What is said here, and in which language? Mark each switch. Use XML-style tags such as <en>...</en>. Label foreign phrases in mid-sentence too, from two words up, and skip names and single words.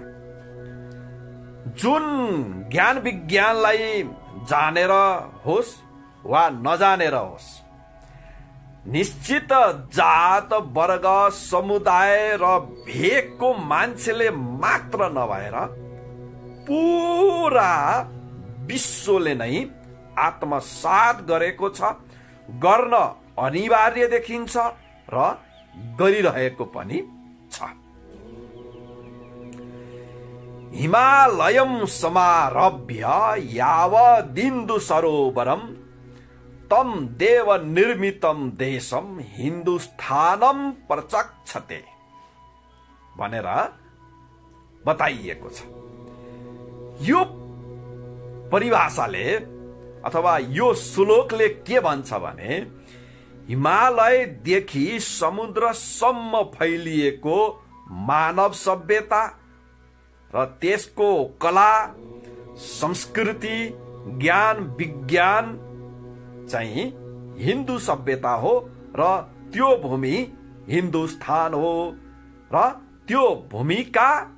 <ne>जुन ज्ञान विज्ञानलाई जानेर होस् वा नजानेर होस्, निश्चित जात वर्ग समुदाय र भेकको मान्छेले मात्र नभएर पुरा विश्वले नै आत्मसात गरेको छ, गर्न अनिवार्य देखिन्छ र गरिरहेको पनि छ।</ne> <sa>हिमालयम समारभ्य यावदिन्दु सरोवरम तम देव निर्मितम देशम हिन्दुस्थानम प्रचक्षते</sa> <ne>भनेर बताइएको छ। यो परिभाषाले अथवा यो श्लोकले के भन्छ भने हिमालयदेखि समुद्रसम्म फैलिएको मानव सभ्यता र त्यसको कला, संस्कृति, ज्ञान विज्ञान चाहिँ हिन्दू सभ्यता हो र त्यो भूमि हिन्दुस्तान हो र त्यो भूमिका</ne>